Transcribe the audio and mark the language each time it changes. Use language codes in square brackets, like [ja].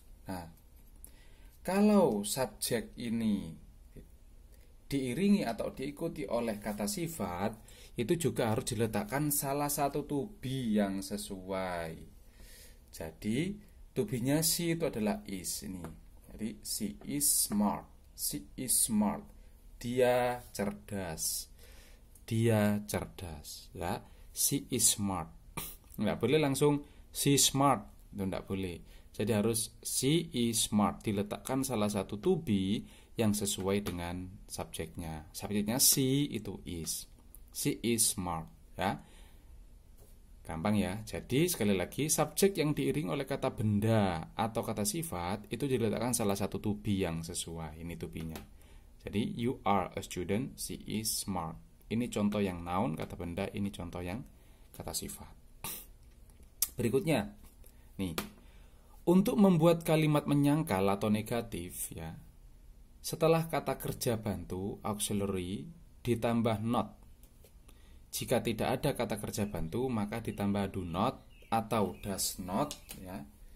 [id] Nah, kalau subjek ini diiringi atau diikuti oleh kata sifat, itu juga harus diletakkan salah satu to be yang sesuai. Jadi to be-nya she itu adalah is, ini. [en] Jadi she is smart, she is smart. [id] Dia cerdas, dia cerdas, ya. [en] She is smart. [id] Nggak boleh langsung [en] she smart, [id] itu nggak boleh. Jadi harus [en] she is smart, [id] diletakkan salah satu to be yang sesuai dengan subjeknya. Subjeknya she itu is, [en] she is smart, [id] ya. Gampang, ya. Jadi sekali lagi, subjek yang diiring oleh kata benda atau kata sifat itu diletakkan salah satu to be yang sesuai. Ini to be-nya. [en] Jadi you are a student, she is smart. [id] Ini contoh yang noun, kata benda. Ini contoh yang kata sifat. Berikutnya, nih, untuk membuat kalimat menyangkal atau negatif ya, setelah kata kerja bantu auxiliary ditambah not. Jika tidak ada kata kerja bantu maka ditambah do not atau does not ya.